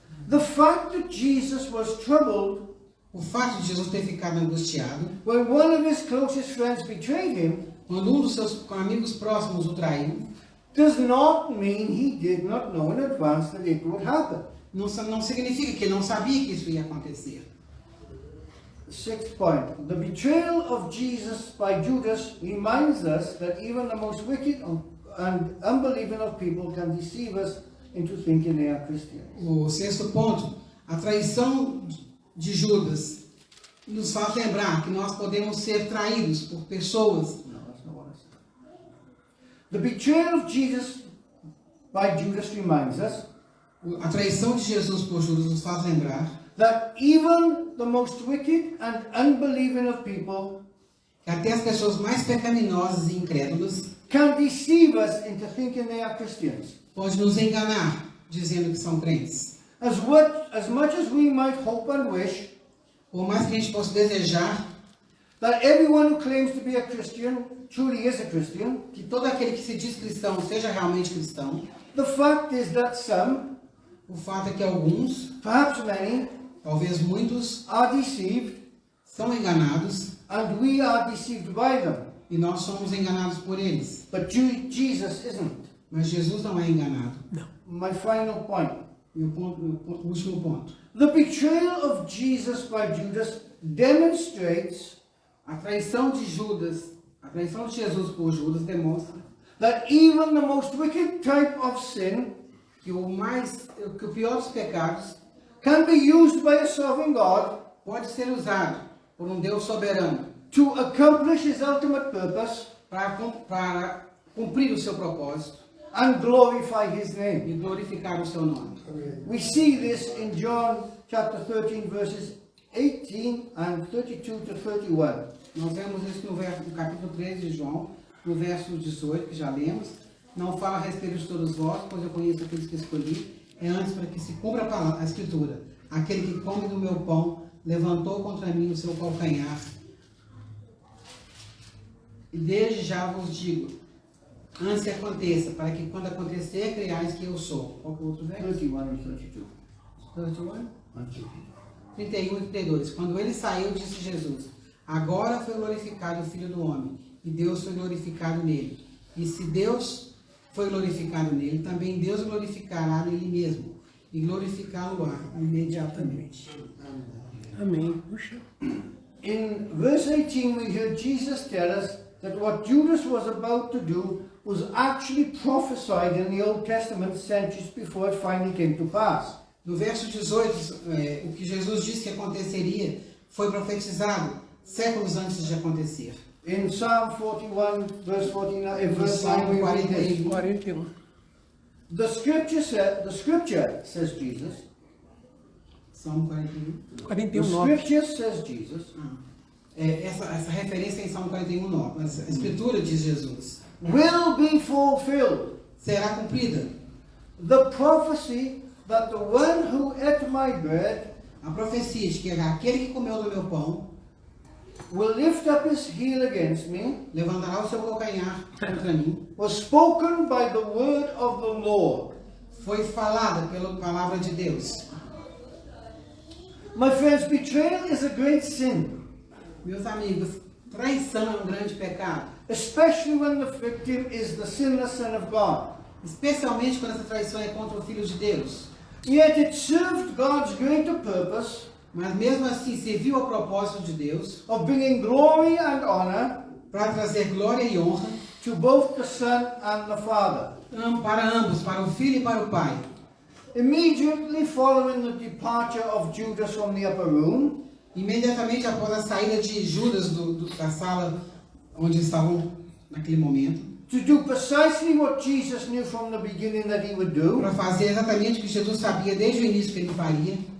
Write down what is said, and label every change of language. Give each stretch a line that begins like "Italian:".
English: The fact that Jesus was troubled
Portuguese: O fato de Jesus ter ficado angustiado,
English: when one of his closest friends betrayed him,
Portuguese: quando um dos seus amigos próximos o traiu,
English: does not mean he did not know in advance that it would happen.
Portuguese: não significa que ele não sabia que isso ia acontecer.
English: Sixth point, the betrayal of Jesus by Judas reminds us that even the most wicked and unbelieving of people can deceive us into thinking they are Christians.
Portuguese: O sexto ponto, a traição de Judas nos faz lembrar que nós podemos ser traídos por pessoas.
English: No, that's not what I said. The betrayal of Jesus by Judas reminds us
Portuguese: A traição de Jesus por Judas nos faz lembrar
English: that even the most wicked and unbelieving of people
Portuguese: que até as pessoas mais pecaminosas e incrédulas
English: can deceive us into thinking they are Christians.
Portuguese: podem nos enganar dizendo que são crentes.
English: As much as we might hope and wish
Portuguese: Por mais que a gente possa desejar
English: that everyone who claims to be a Christian truly is a Christian,
Portuguese: que todo aquele que se diz cristão seja realmente cristão,
English: the fact is that some,
Portuguese: o fato é que alguns,
English: perhaps many,
Portuguese: talvez muitos,
English: are deceived
Portuguese: são enganados
English: and we are deceived by them.
Portuguese: e nós somos enganados por eles.
English: But Jesus isn't.
Portuguese: Mas Jesus não é enganado.
English: My final point.
Portuguese: E o último ponto.
English: The betrayal of Jesus by Judas demonstrates
Portuguese: A traição de Judas, a traição de Jesus por Judas demonstra
English: that even the most wicked type of sin
Portuguese: que o pior dos pecados
English: can be used by a sovereign God
Portuguese: pode ser usado por um Deus soberano
English: to accomplish his ultimate purpose
Portuguese: para cumprir o seu propósito
English: and glorify his name.
Portuguese: e glorificar o seu nome.
English: We see this in John chapter 13 verses 18 and 32 to 31.
Portuguese: Nós vemos isso no capítulo 13 de João, no verso 18, que já lemos. Não fala a respeito de todos vós, pois eu conheço aqueles que escolhi. É antes para que se cumpra a Escritura. Aquele que come do meu pão levantou contra mim o seu calcanhar. E desde já vos digo, antes que aconteça, para que quando acontecer, creiais que eu sou. Qual que é o outro verso?
English: 31 and 32. 31? And 32.
Portuguese: 31 e 32. Quando ele saiu, disse Jesus: agora foi glorificado o Filho do Homem, e Deus foi glorificado nele. E se Deus foi glorificado nele, também Deus glorificará nele mesmo, e glorificá-lo-á imediatamente. Amém. Puxa.
English: In verse 18 we hear Jesus tell us that what Judas was about to do was actually prophesied in the Old Testament centuries before it finally came to pass.
Portuguese: No verso 18, o que Jesus disse que aconteceria foi profetizado séculos antes de acontecer.
English: In Psalm 41 verse 49, verse Psalm 9 we read this. 41. The scripture says Jesus.
Portuguese: Salmo 41. 41,
English: The 9. scripture says Jesus
Portuguese: Essa referência é em Salmo 41, 9. Mas a Escritura diz Jesus.
English: will be fulfilled.
Portuguese: Será cumprida.
English: The prophecy that the one who ate my bread
Portuguese: A profecia de que aquele que comeu do meu pão
English: will lift up his heel against me
Portuguese: levantará o seu calcanhar contra mim,
English: was spoken by the word of the Lord.
Portuguese: foi falada pela palavra de Deus.
English: My friends, betrayal is a great sin,
Portuguese: Meus amigos, traição é um grande pecado,
English: especially when the victim is the sinless Son of God.
Portuguese: especialmente quando essa traição é contra o Filho de Deus.
English: Yet it served God's greater purpose
Portuguese: Mas mesmo assim serviu ao propósito de Deus
English: of bringing glory and honor
Portuguese: para trazer glória e honra
English: to both the Son and the Father.
Portuguese: para ambos, para o Filho e para o Pai.
English: Immediately following the departure of Judas from the upper room,
Portuguese: Imediatamente após a saída de Judas da sala onde estavam naquele momento,
English: to do precisely what Jesus knew from the beginning that he would do,
Portuguese: para fazer exatamente o que Jesus sabia desde o início que ele faria,